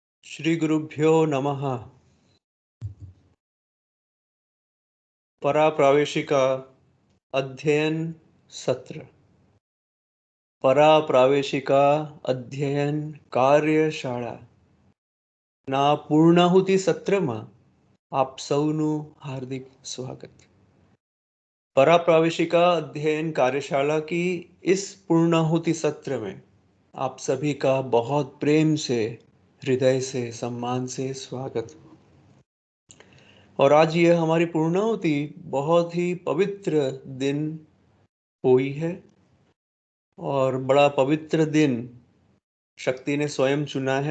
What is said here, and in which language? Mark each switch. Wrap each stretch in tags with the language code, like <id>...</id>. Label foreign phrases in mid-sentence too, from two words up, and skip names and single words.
<sa>श्री गुरुभ्यो नमः।</sa> <hi>पराप्रावेशिका अध्ययन सत्र।</hi> <gu>पराप्रावेशिका अध्ययन કાર્યશાળા ના પૂર્ણાહુતિ સત્રમાં આપ સૌનું हार्दिक स्वागत।</gu> <hi>पराप्रावेशिका अध्ययन कार्यशाला की इस पूर्णाहुति सत्र में आप सभी का बहुत प्रेम से, हृदय से, सम्मान से स्वागत। और आज यह हमारी पूर्णाहुति बहुत ही पवित्र दिन हुई है और बड़ा पवित्र दिन शक्ति ने स्वयं चुना है।</hi>